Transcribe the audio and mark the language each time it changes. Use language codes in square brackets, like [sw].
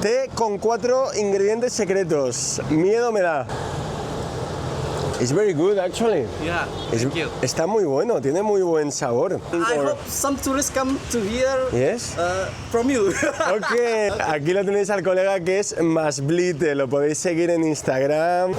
[es] Té con 4 ingredientes secretos. Miedo me da. [en] It's very good, actually. Yeah, thank you. [es] Está muy bueno, tiene muy buen sabor. [en] I hope some tourists come to here Yes. from you. [es] Ok, aquí lo tenéis al colega que es Masblite, lo podéis seguir en Instagram.